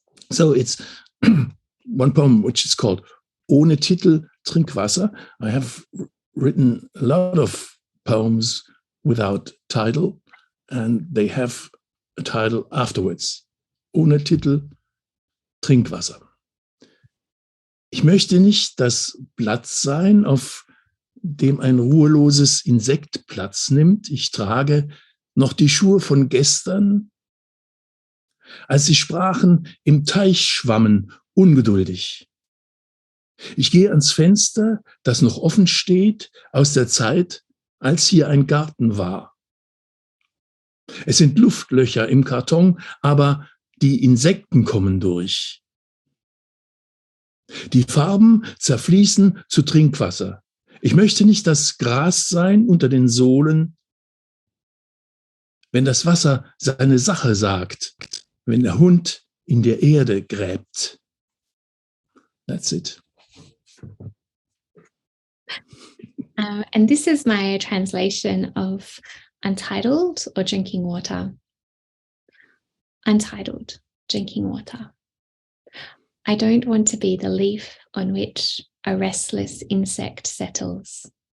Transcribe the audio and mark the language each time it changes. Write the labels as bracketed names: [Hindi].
[English] So it's one poem which is called Ohne Titel Trinkwasser. I have written a lot of poems without title, and they have a title afterwards. [German] Ohne Titel Trinkwasser. Ich möchte nicht das Blatt sein, auf dem ein ruheloses Insekt Platz nimmt. Ich trage noch die Schuhe von gestern, als sie sprachen, im Teich schwammen, ungeduldig. Ich gehe ans Fenster, das noch offen steht, aus der Zeit, als hier ein Garten war. Es sind Luftlöcher im Karton, aber die Insekten kommen durch. Die Farben zerfließen zu Trinkwasser. Ich möchte nicht das Gras sein unter den Sohlen, wenn das Wasser seine Sache sagt, wenn der Hund in der Erde gräbt. [English] That's it. And this is my translation of Untitled or Drinking Water. Untitled, drinking water. I don't want to be the leaf on which a restless insect settles.